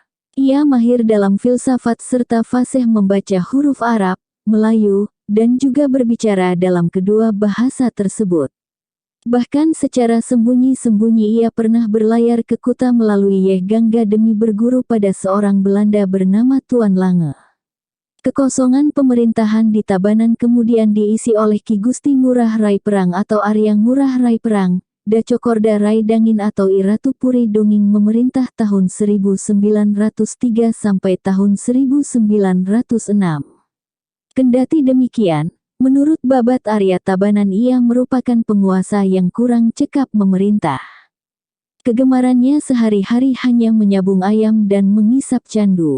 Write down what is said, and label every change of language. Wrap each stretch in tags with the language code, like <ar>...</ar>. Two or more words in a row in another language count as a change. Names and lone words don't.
<id>Ia mahir dalam filsafat serta fasih membaca huruf Arab, Melayu, dan juga berbicara dalam kedua bahasa tersebut. Bahkan secara sembunyi-sembunyi ia pernah berlayar ke Kuta melalui Yeh Gangga demi berguru pada seorang Belanda bernama Tuan Lange. Kekosongan pemerintahan di Tabanan kemudian diisi oleh Ki Gusti Ngurah Rai Perang atau Arya Ngurah Rai Perang, Dacokorda Rai Dangin atau I Ratu Puri Donging memerintah tahun 1903 sampai tahun 1906. Kendati demikian, menurut Babat Arya Tabanan ia merupakan penguasa yang kurang cekap memerintah. Kegemarannya sehari-hari hanya menyabung ayam dan mengisap candu.</id>